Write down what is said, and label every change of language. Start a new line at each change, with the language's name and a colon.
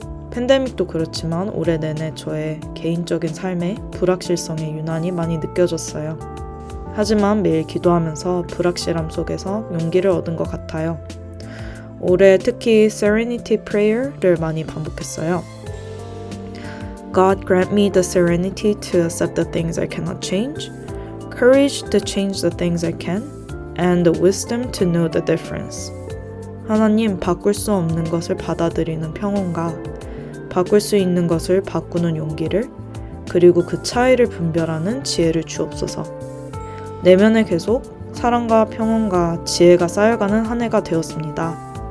Korean: 팬데믹도 그렇지만 올해 내내 저의 개인적인 삶에 불확실성의 유난히 많이 느껴졌어요. 하지만 매일 기도하면서 불확실함 속에서 용기를 얻은 것 같아요. 올해 특히 Serenity Prayer를 많이 반복했어요.
English: God grant me the serenity to accept the things I cannot change, courage to change the things I can, and the wisdom to know the difference.
Korean: 하나님, 바꿀 수 없는 것을 받아들이는 평온과 바꿀 수 있는 것을 바꾸는 용기를, 그리고 그 차이를 분별하는 지혜를 주옵소서. 내면에 계속 사랑과 평온과 지혜가 쌓여가는 한 해가 되었습니다.